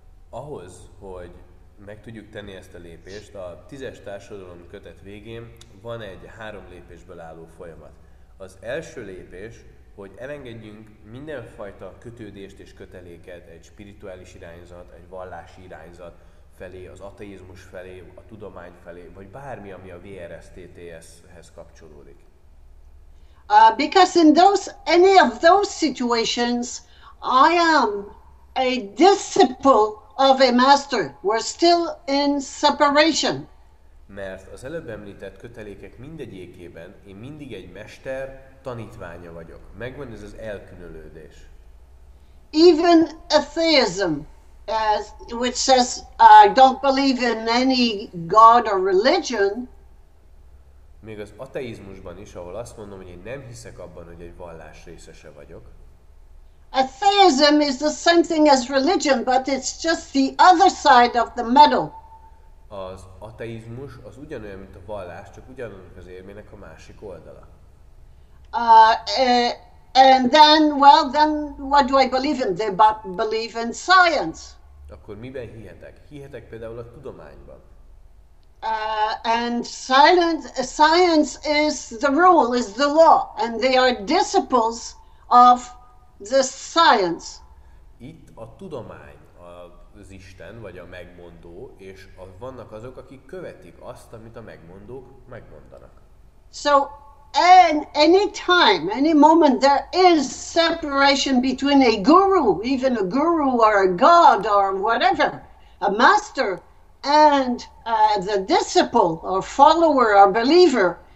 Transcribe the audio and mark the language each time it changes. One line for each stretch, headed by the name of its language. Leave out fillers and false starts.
Hungarian: Ahhoz, hogy meg tudjuk tenni ezt a lépést, a 10-es társadalom kötet végén van egy 3 lépésből álló folyamat. Az első lépés, hogy elengedjünk mindenfajta kötődést és köteléket egy spirituális irányzat, egy vallási irányzat felé, az ateizmus felé, a tudomány felé, vagy bármi, ami a VRSTTS-hez kapcsolódik.
English: Because in any of those situations, I am a disciple of a master. We're still in separation.
Hungarian: Mert az előbb említett kötelékek mindegyikében én mindig egy mester tanítványa vagyok. Megvan ez az elkülönülődés.
English: Even atheism, which says I don't believe in any god or religion.
Hungarian: Még az ateizmusban is, ahol azt mondom, hogy én nem hiszek abban, hogy egy vallás részese vagyok.
English: Atheism is the same thing as religion, but it's just the other side of the medal.
Hungarian: Az ateizmus az ugyanolyan, mint a vallás, csak ugyanannak az érmének a másik oldala.
English: And then what do I believe in? They believe in science.
Hungarian: Akkor miben hihetek? Hihetek például a tudományban.
English: And science is the rule, is the law, and they are disciples of the science.
Hungarian: Itt a tudomány az Isten, vagy a megmondó, és vannak azok, akik követik azt, amit a megmondók megmondanak.
English: So, any time, any moment, there is separation between a guru, even a guru or a god or whatever, a master, and the disciple or follower or believer.